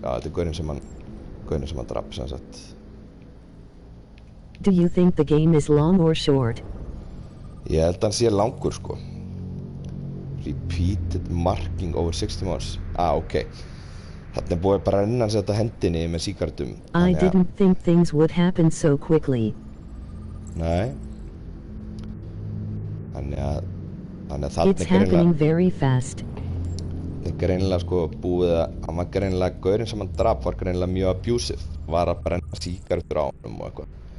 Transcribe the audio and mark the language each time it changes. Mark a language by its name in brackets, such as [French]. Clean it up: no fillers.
[Icelandic] Já, þetta er gaurinn sem hann drap, sem sagt. [English] Do you think the game is long or short? [Icelandic] Ég held að hann sé langur sko. [English] Repeated marking over 60 months. Ok. [Icelandic] Þarna er búið bara að renna hans þetta hendinni með sígarettum. [English] I didn't think things would happen so quickly. [Icelandic] Nei. Þannig að þarna [English] It's happening very fast. [Icelandic] Þetta er greinilega sko búið að, hann var greinilega, gaurinn sem hann drap var greinilega mjög abusive. Var að brenna sígarettur á honum og eitthvað.